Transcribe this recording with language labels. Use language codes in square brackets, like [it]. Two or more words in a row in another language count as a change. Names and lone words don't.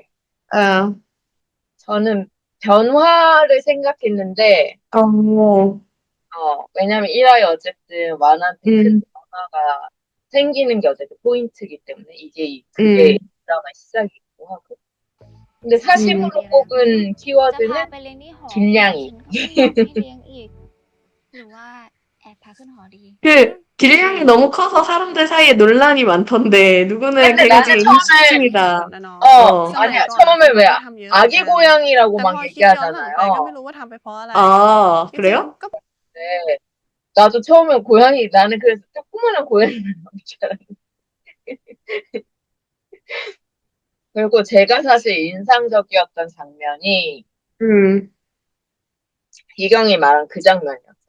[ko] 아, 저는 변화를 생각했는데, 어, 왜냐면 1화에 어쨌든 완한테 큰 음, 변화가 생기는 게 어쨌든 포인트이기 때문에 그게 음, 드라마 시작이기도 하고. 근데 [th] ฉันอยาก [ko] 음. [th] ไป [ko] 사심으로 [th] เลี้ยงนะ [ko] 꼽은 [th] จะพา [ko] 키워드는 [th] ไปเลี้ยงที่หอแต่ [ko] 길냥이. [th] ฉันก็ไม่อยากให้เลี้ยงอีก หรือว่าแอบพาขึ้นหอดี [ko] 길냥이 너무 커서 사람들 사이에 논란이 많던데, 누구는 근데 걔가 나는 지금 임신 [th] ไม่มี [ko] 처음에 [th] เหตุผล [ko] 중이다. [th] นะเนาะ [ko] 어, [th] สมัย [ko] 아니야. [th] ก่อนอะ [ko] 처음에 [th] คิด [ko] 왜 [th] ว่าทำเยอะเหมือน [ko] 아기 [th] กัน [ko] 고양이라고 [th] แต่ [ko] 막 [th] พอคิดย้อนหลังไปก็ [ko] 얘기하잖아요. [th] ไม่รู้ว่าทำไปเพราะอะไร [ko] 아, [th] จริง [ko] 그래요? [th] ๆก็ [ko] 네. 나도 처음에 고양이, 나는 그래서 조그마한 고양이를 나올 줄 알았는데. 그리고 제가 사실 인상적이었던 장면이 음, 기경이 말한 그 장면이었어.